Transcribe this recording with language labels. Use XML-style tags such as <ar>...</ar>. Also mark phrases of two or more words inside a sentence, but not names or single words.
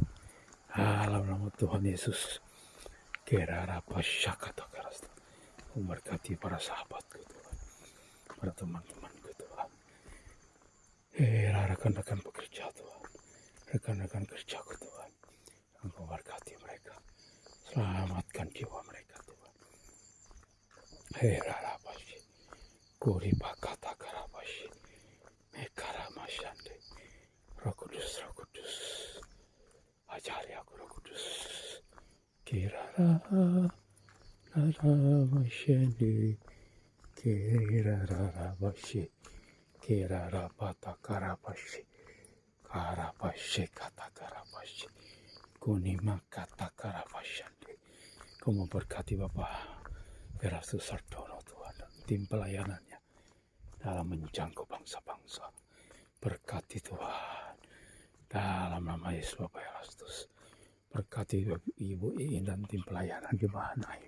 <id>Dalam nama Tuhan Yesus. Kerarapa kata karasta. Memberkati para sahabatku Tuhan, para teman-temanku Tuhan, rekan-rekan pekerja Tuhan, rekan-rekan kerjaku Tuhan, Engkau berkati mereka, selamatkan jiwa mereka Tuhan. Rarabashi, kuripa kata karabashi, mekaramasande, Roh Kudus, ajari aku Roh Kudus, kirara. Karabashi, Kirarabashi, Kirarapata Karabashi, Karabashi kata Karabashi, Kunima kata Karabashi. Kau memberkati Bapak Erastus Sartono Tuhan dan tim pelayanannya dalam menjangkau bangsa-bangsa. Berkati Tuhan dalam nama Yesus Bapak Erastus. Berkati Ibu Iin dan tim pelayanan di Mahanaim.</id>